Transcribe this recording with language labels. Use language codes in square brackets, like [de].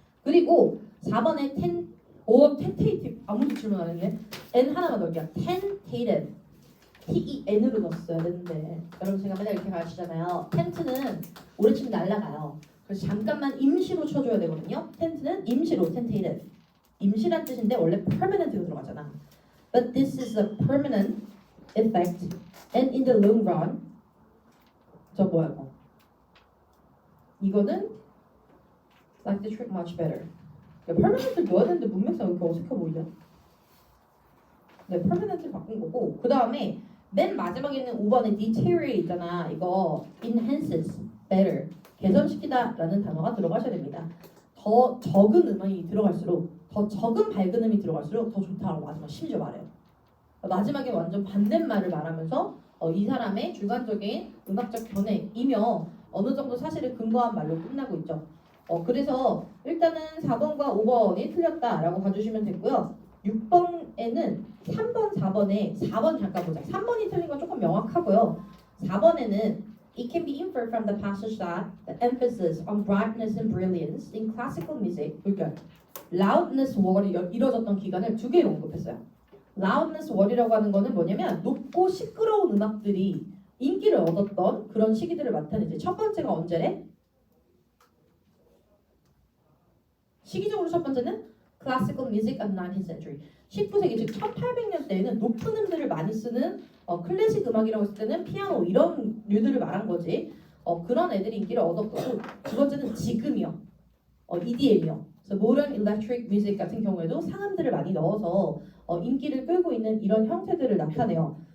[ko] 그리고 4번에 tentative 아무도 질문 안 했네. N 하나만 넣을게요. tentative T-E-N으로 넣었어야 되는데 여러분 제가 맨날 이렇게 가르치잖아요. 텐트는 오래 치면 날아가요. 그래서 잠깐만 임시로 쳐줘야 되거든요. 텐트는 임시로 tentative 임시란 뜻인데 원래 permanent로 들어가잖아. [en] But this is a permanent effect and in the long run [ko] 저 뭐야 이거 이거는 [en] like the trick much better. [ko] permanent를 넣어야 되는데 문맥상 왜 이렇게 어색해 보이죠? 네, permanent를 바꾼 거고 그 다음에 맨 마지막에 있는 5번에 deteriorate 있잖아. 이거 enhances, better, 개선시키다 라는 단어가 들어가셔야 됩니다. 더 적은 음악이 들어갈수록 더 적은 밝은음이 들어갈수록 더 좋다고 마지막 심지어 말해요. 마지막에 완전 반대말을 말하면서 이 사람의 주관적인 음악적 견해이며 어느 정도 사실을 근거한 말로 끝나고 있죠. 그래서 일단은 4번과 5번이 틀렸다라고 봐주시면 되고요. 6번에는 3번, 4번에 4번 잠깐 보자. 3번이 틀린 건 조금 명확하고요. [en] 4번에는 It can be inferred from the passage that the emphasis on brightness and brilliance in classical music, [ko] 그러니까 loudness word이 이뤄졌던 기간을 두 개로 언급했어요. loudness word이라고 하는 거는 뭐냐면 높고 시끄러운 음악들이 인기를 얻었던 그런 시기들을 나타내지. 첫 번째가 언제래? 시기적으로 첫 번째는 [en] classical music of 19th century. [ko] 19세기 즉 1800년대에는 높은 음들을 많이 쓰는 클래식 음악이라고 했을 때는 피아노 이런 류들을 말한 거지. 그런 애들이 인기를 얻었고 두 번째는 지금이요. EDM이요. 그래서 [en] modern electric music [ko] 같은 경우에도 상음들을 많이 넣어서 인기를 끌고 있는 이런 형태들을 나타내요.